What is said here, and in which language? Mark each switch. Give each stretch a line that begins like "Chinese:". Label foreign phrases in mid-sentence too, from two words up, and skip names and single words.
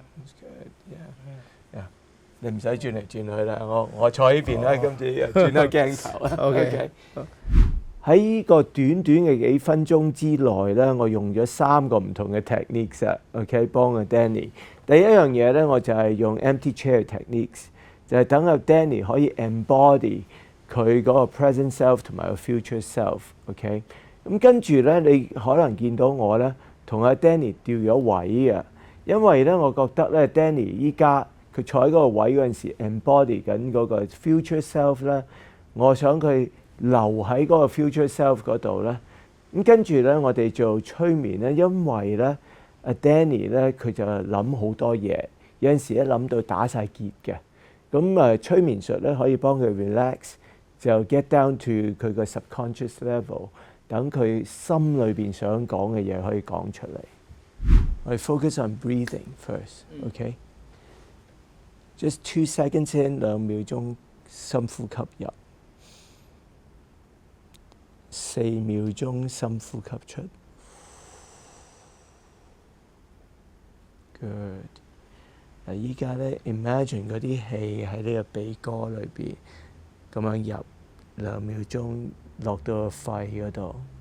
Cantonese: 你唔使轉嚟轉去啦，我坐呢邊啦，今次轉個鏡頭啦。OK。喺呢個短短嘅幾分鐘之內咧，我用咗3個唔同嘅 techniques 啊。OK， 幫阿 Danny。第一樣嘢咧，我就係用
English: empty chair techniques，
Cantonese: 就係等阿 Danny 可以 embody 佢嗰個
English: present self
Cantonese: 同埋個
English: future self。
Cantonese: OK， 咁跟住咧，你可能見到我咧同阿 Danny 調咗位啊，因為咧我覺得咧 Danny 依家佢坐喺嗰個位嗰陣時 embody 緊嗰個
English: future self
Cantonese: 咧，我想佢留喺嗰個
English: future self
Cantonese: 嗰度咧。咁跟住咧，我哋做催眠咧，因為咧阿 Danny 咧佢就諗好多嘢，有陣時咧諗到打晒結嘅。咁催眠術咧可以幫佢 relax， 就
English: get down to
Cantonese: 佢個
English: subconscious level，
Cantonese: 等佢心裏邊想講嘅嘢可以講出嚟。我哋
English: focus on breathing first，
Cantonese: OK？
English: Just 2 seconds in，
Cantonese: 2 秒鐘深呼吸入，4秒鐘深呼吸出。Good。嗱，依家咧 imagine 嗰啲氣喺呢個鼻哥裏邊咁樣入，2秒鐘落到個肺嗰度，